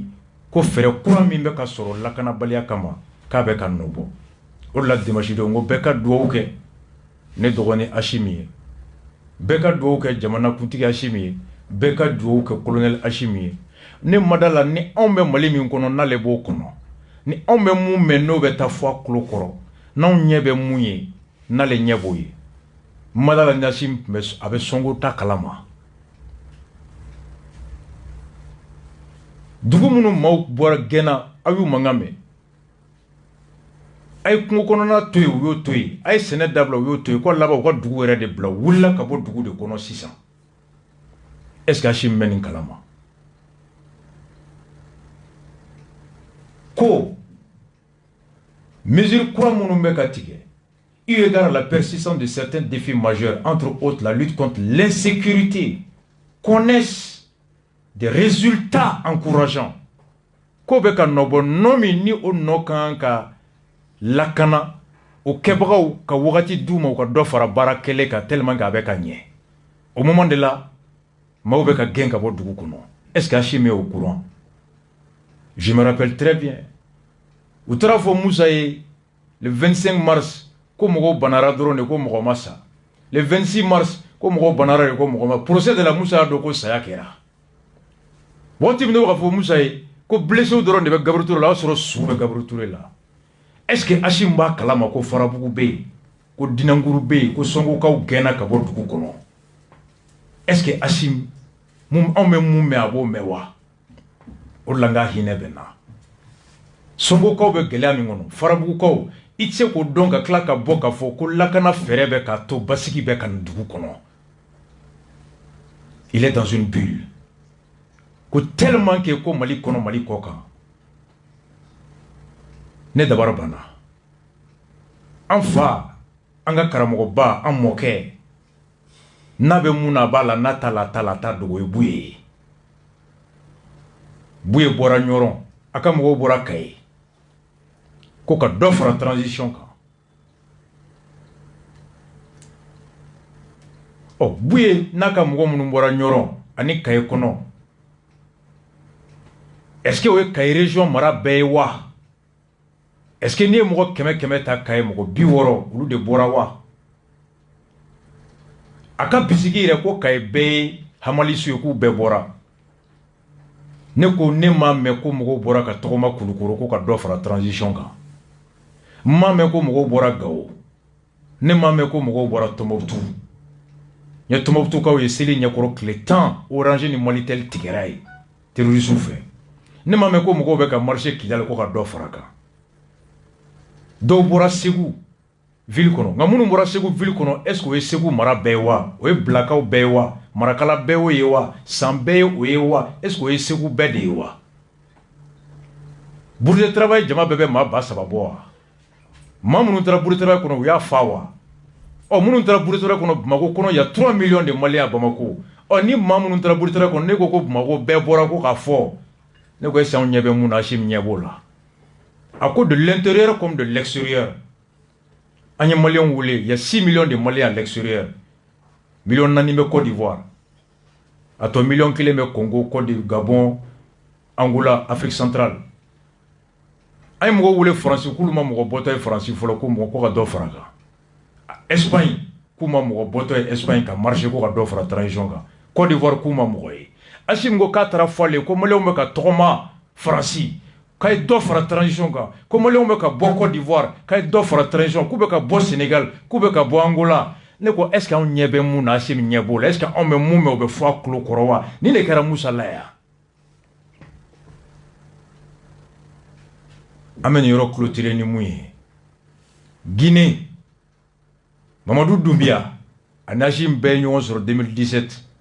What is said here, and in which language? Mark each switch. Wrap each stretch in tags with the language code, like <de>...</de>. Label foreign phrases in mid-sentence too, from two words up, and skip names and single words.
<bm>ko fɛrɛ kura min bɛ ka sɔrɔ lakanabaliya kama k'a bɛ ka nɔbɔ o de la dimanche don ko bɛɛ ka duwawu kɛ ne dɔgɔnin Ashimi ye bɛɛ ka duwawu kɛ jamana kuntigi Ashimi ye bɛɛ ka duwawu kɛ colonel Ashimi ye ne madala ni anw bɛ Mali min kɔnɔ n'ale b'o kɔnɔ ni anw bɛ mun mɛn n'o bɛ taa fɔ a tulo kɔrɔ n'anw ɲɛ bɛ mun ye n'ale ɲɛ b'o ye madala Ashimi a bɛ sɔnko ta kalama dugu minnu maaw bɔra gɛnna aw y'u mankan mɛn a ye kungo kɔnɔna to yen u y'o to yen a ye sɛnɛ dabila u y'o to yen ko laban u ka dugu yɛrɛ de bila u wulila ka bɔ dugu de kɔnɔ sisan</bm> <fr>est-ce que</fr> <bm>Ashimi bɛ nin kalama ko mesure kura minnu bɛ ka tigɛ</bm> <fr>eu égard à la persistance de certains défis majeurs entre autres la lutte contre l'insécurité connaissent des résultats encourageants</fr> <bm>ko bɛ ka nɔbɔ nɔ min ni o nɔ kan ka lakana o kɛbagaw ka wagati d'u ma u ka dɔ fara baara kɛlɛ kan</bm> <fr>tellement que</fr> <bm>a bɛ ka ɲɛ</bm> <fr>au moment de là</fr> <bm>maaw bɛ ka gɛn ka bɔ dugu kɔnɔ</bm> <fr>est-ce que Ashimi est au courant? Je me rappelle très bien</fr> <bm>u taara fɔ Musa ye</bm> <fr>le 25 mars</fr> <bm>ko mɔgɔw banara dɔrɔn de ko mɔgɔ ma sa</bm> <fr>le 26 mars</fr> <bm>ko mɔgɔw banara de ko mɔgɔ ma procès de la Musa y'a dɔn ko saya kɛra waati min na ka fɔ Musa ye ko blessé dɔrɔn de bɛ Gabriel Touré la o y'a sɔrɔ su bɛ Gabriel Touré la</bm> <fr>est-ce que</fr> <bm>Ashimi b'a kalama ko Farabugu bɛ yen ko Dinankuru bɛ yen ko Sonkokaw gɛnna ka bɔ dugu kɔnɔ</bm> <fr>est-ce que</fr> <bm>Ashimi anw bɛ mun mɛn a b'o mɛn wa o de la n ka hinɛ bɛ n na Sonkokaw bɛ gɛlɛya min kɔnɔ Farabugukaw i tɛ se k'o dɔn ka tila ka bɔ k'a fɔ ko lakana fɛɛrɛ bɛ k'a to basigi bɛ ka nin dugu kɔnɔ</bm> <fr>il est dans une bulle</fr> <bm>ko</bm> <fr>tellement que</fr> <bm>ko Mali kɔnɔ Mali kɔ kan ne dabara banna an fa an ka karamɔgɔba an mɔkɛ n'a bɛ mun na a b'a la n'a t'a la a t'a la a t'a dogo i b'u ye Bouye bora Nyoron aka mogo bora Kaye ko ka dɔ fara transition kan. Bouye n'a ka mogo minnu bɔra Nyoron ani Kaye kɔnɔ</bm> <fr>est-ce que</fr> <bm>o ye Kaye région mara bɛɛ ye wa?</bm> <fr>Est-ce que</fr> <bm>n'i ye mɔgɔ 100 ta Kaye mɔgɔ 60 olu de bɔra wa? A ka bisigi yɛrɛ ko Kaye bɛɛ ye Hamalisu ye k'u bɛɛ bɔra. Ne ko ne m'a mɛn ko mɔgɔw bɔra ka tɔgɔma Kulukoro ko ka dɔ fara transition kan. M'a mɛn ko mɔgɔw bɔra Gao. Ne m'a mɛn ko mɔgɔw bɔra Tombouctou. N ye Tombouctoukaw ye seli ɲɛkɔrɔ tile 10 Orange ni Malitel tigɛra ye terroriste fɛ. Ne m'a mɛn ko mɔgɔw bɛ ka marcher Kidali ko ka dɔ fara kan. Dɔw bɔra Segu ville kɔnɔ. Nka minnu bɔra Segu ville kɔnɔ</bm> <fr>est-ce que</fr> <bm>o ye Segu mara bɛɛ ye wa? O ye Bilakaw bɛɛ ye wa? Marakala bɛɛ ye wa? San bɛɛ ye o ye wa?</bm> <fr>Est-ce que</fr> <bm>o ye Segu bɛɛ de ye wa? Bourse de travail jama bɛɛ bɛ maa ba saba bɔ wa? Maa minnu taara bourse de travail kɔnɔ u y'a fa wa? Minnu taara bourse de travail kɔnɔ Bamako kɔnɔ</bm> <fr>il y a 3 millions de Maliens à Bamako.</fr> <bm>Ni maa minnu taara bourse de travail kɔnɔ ne ko ko Bamako bɛɛ bɔra ko k'a fɔ ne ko</bm> <fr>est-ce que</fr> <bm>anw ɲɛ bɛ mun na Hachim ɲɛ b'o la? A ko</bm> <fr>de l'intérieur comme de l'extérieur.</fr> <bm>An ye Maliens wele,</bm> <fr>il y a 6 millions de Maliens à l'extérieur.</fr> <bm>Million 4 bɛ Côte d'Ivoire. A to million 1 bɛ Congo, Côte d'Ivoire, Gabon, Angola, Afrique centrale. An ye mɔgɔ wele Faransi k'olu ma mɔgɔ bɔtɔ ye Faransi fɔlɔ ko mɔgɔ ko ka dɔ fara kan. Espagne k'u ma mɔgɔ bɔtɔ ye Espagne ka marché ko ka dɔ fara transition kan. Côte d'Ivoire k'u ma mɔgɔ ye. Hachim ko k'a taara fɔ ale ko Maliens bɛ ka tɔgɔma Faransi k'a ye dɔ fara transition kan. Ko Maliens bɛ ka bɔ Côte d'Ivoire k'a ye dɔ fara transition k'u bɛ ka bɔ Sénégal k'u bɛ ka bɔ Angola. Ne ko</bm> <fr>est-ce que</fr> <bm>anw ɲɛ bɛ mun na Hachim ɲɛ b'o la?</bm> <fr>Est-ce que</fr> <bm>anw bɛ mun mɛn o bɛ fɔ a tulo kɔrɔ wa? Ni de kɛra Musa la yan. An bɛ nin yɔrɔ clôturer ni mun ye. Guinée, Mamadou Doumbia ani Hachim bɛɛ ye ɲɔgɔn sɔrɔ 2017.</bm>